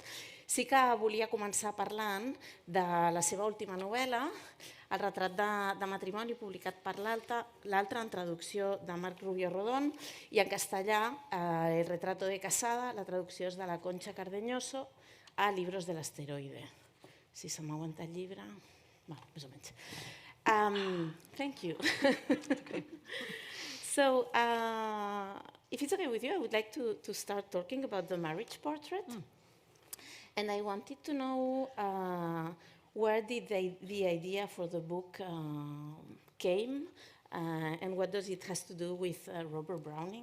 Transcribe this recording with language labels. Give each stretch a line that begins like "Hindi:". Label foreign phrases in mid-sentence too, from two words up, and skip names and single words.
Catalan: Sí que volia començar parlant de la seva última novel·la, El retrat de matrimoni, publicat per l'altra en traducció de Marc Rubio Rodón, i en castellà El retrato de casada, la traducció és de la Concha Cardeñoso a Libros del asteroide. Si se m'aguanta el llibre... Més o menys.
English: Thank you. So, if it's okay with you, I would like to start talking about the marriage portrait. And I wanted to know where did the idea for the book came, and what does it has to do with Robert Browning?